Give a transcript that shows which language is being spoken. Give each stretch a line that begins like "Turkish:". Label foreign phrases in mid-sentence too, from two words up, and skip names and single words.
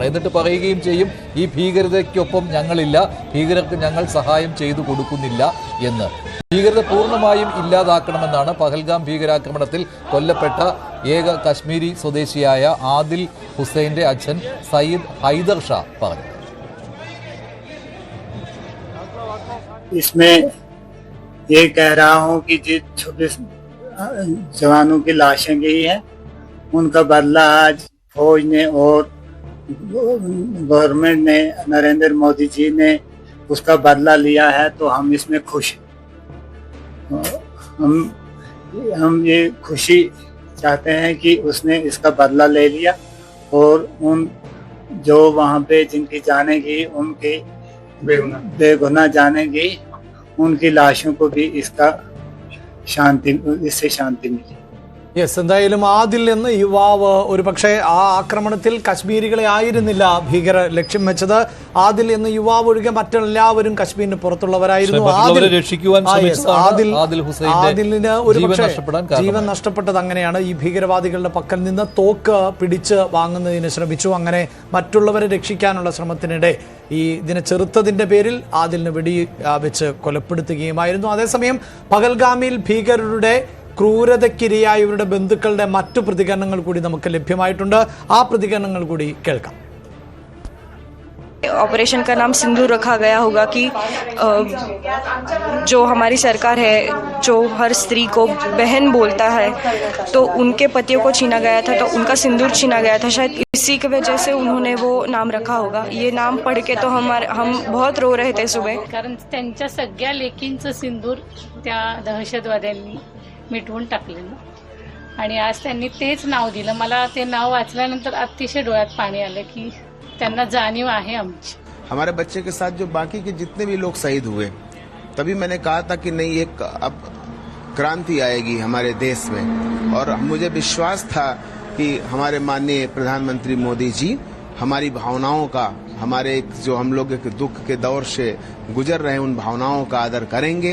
Malayalam: എന്നിട്ട് പറയുകയും ചെയ്യും, ഈ ഭീകരതയ്ക്കൊപ്പം ഞങ്ങളില്ല, ഭീകരർക്ക് ഞങ്ങൾ സഹായം ചെയ്തു കൊടുക്കുന്നില്ല എന്ന്. ഭീകരത പൂർണ്ണമായും ഇല്ലാതാക്കണമെന്നാണ് പഹൽഗാം ഭീകരാക്രമണത്തിൽ കൊല്ലപ്പെട്ട ഏക കശ്മീരി സ്വദേശിയായ ആദിൽ ഹുസൈന്റെ അച്ഛൻ സയ്യിദ് ഹൈദർ ഷാ പറഞ്ഞു.
Hindi: इसमें ये कह रहा हूँ कि जिस 26 जवानों की लाशें गई हैं, उनका बदला आज फौज ने और गवर्नमेंट ने, नरेंद्र मोदी जी ने उसका बदला लिया है, तो हम इसमें खुश हैं. हम ये खुशी चाहते हैं कि उसने इसका बदला ले लिया और उन जो वहाँ पे जिनकी जाने गई, उनके बेगुनाह जाने गई, उनकी लाशों को भी इससे शांति मिली.
Malayalam: യെസ്, എന്തായാലും ആദിൽ എന്ന യുവാവ് ഒരു പക്ഷേ ആ ആക്രമണത്തിൽ കശ്മീരികളെ ആയിരുന്നില്ല ഭീകര ലക്ഷ്യം വെച്ചത്. ആദിൽ എന്ന യുവാവ് ഒഴികെ മറ്റെല്ലാവരും കശ്മീരിന് പുറത്തുള്ളവരായിരുന്നു. ആദിലിന് ഒരു പക്ഷേ ജീവൻ നഷ്ടപ്പെട്ടത് അങ്ങനെയാണ്. ഈ ഭീകരവാദികളുടെ പക്കൽ നിന്ന് തോക്ക് പിടിച്ച് വാങ്ങുന്നതിന് ശ്രമിച്ചു. അങ്ങനെ മറ്റുള്ളവരെ രക്ഷിക്കാനുള്ള ശ്രമത്തിനിടെ ഇതിനെ ചെറുത്തതിന്റെ പേരിൽ ആദിലിന് വെടി വെച്ച് കൊലപ്പെടുത്തുകയുമായിരുന്നു. അതേസമയം പഹൽഗാമിൽ ഭീകരരുടെ ക്രൂരതയ്ക്കിരയായവരുടെ ബന്ധുക്കളുടെ മറ്റു പ്രതികരണങ്ങൾ കൂടി നമുക്ക് ലഭ്യമായിട്ടുണ്ട്. ആ പ്രതികരണങ്ങൾ കൂടി കേൾക്കാം.
Hindi: ऑपरेशन का नाम सिंदूर रखा गया होगा कि जो हमारी सरकार है, जो हर स्त्री को बहन बोलता है, तो उनके पतियों को छीना गया था, तो उनका सिंदूर छीना गया था. शायद इसी की वजह से उन्होंने वो नाम रखा होगा. ये नाम पढ़ के तो हम बहुत रो रहे थे सुबह.
Marathi: कारण त्यांच्या सगळ्या लेकींचं सिंदूर त्या दहशतवाद्यांनी मिटवून टाकलेलं आणि आज त्यांनी तेच नाव दिलं. मला ते नाव वाचल्यानंतर अतिशय डोळ्यात पाणी आलं की त्यांना जाणीव आहे आमची.
Hindi: हमारे बच्चे के साथ जो बाकी के जितने भी लोग शहीद हुए, तभी मैंने कहा था कि नहीं, एक अब क्रांति आएगी हमारे देश में. और मुझे विश्वास था कि हमारे माननीय प्रधानमंत्री मोदी जी हमारी भावनाओं का, हमारे जो हम लोग एक दुख के दौर से गुजर रहे हैं, उन भावनाओं का आदर करेंगे.